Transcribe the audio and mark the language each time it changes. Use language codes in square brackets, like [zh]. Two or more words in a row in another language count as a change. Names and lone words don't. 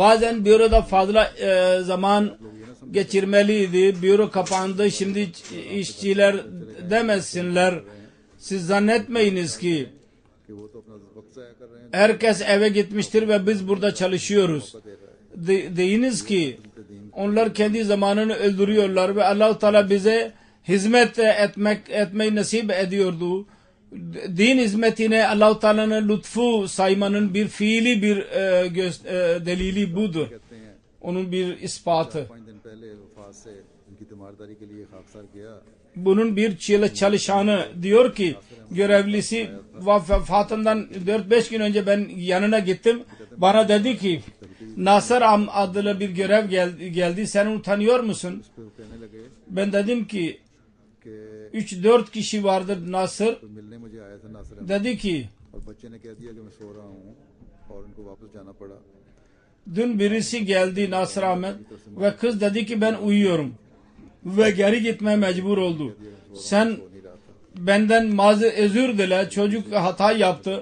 [tr] Bazen büroda fazla zaman geçirmeliydi. Büro kapandı. Şimdi işçiler demesinler. Siz zannetmeyiniz ki [ur] کہ وہ تو اپنا وقت ضائع کر رہے ہیں, [tr] herkes eve gitmiştir ve biz burada çalışıyoruz. [ur] دے رہا ہے. [tr] Deyiniz ki onlar kendi zamanını öldürüyorlar ve Allah-u Teala bize hizmet etmeyi nasip ediyordu. Din hizmetine Allah-u Teala'nın lütfu saymanın bir fiili bir delili budur. [ur] کہتے ہیں [tr] Onun bir ispatı. [ur] 5 دن پہلے وفات سے ان کی تیمارداری کے لیے خاکسار گیا, [tr] Bunun bir çalışanı diyor ki görevlisi vefatından 4-5 gün önce ben yanına gittim. Bana dedi ki Nasır adlı bir görev geldi. Sen onu tanıyor musun? [ur] پھر وہ کہنے لگے [tr] Ben dedim ki कि 3-4 kişi vardır Nasır. [ur] تو ملنے مجھے آیا تھا ناصر احمد [tr] Dedi ki [ur] اور بچے نے کہہ دیا کہ میں سو رہا ہوں اور ان کو واپس جانا پڑا. [tr] dün birisi geldi Nasır Ahmet ve kız dedi ki ben uyuyorum ve geri gitmeye mecbur oldu. Sen [ur] سو نہیں رہا تھا. [tr] benden özür dile, çocuk hata yaptı.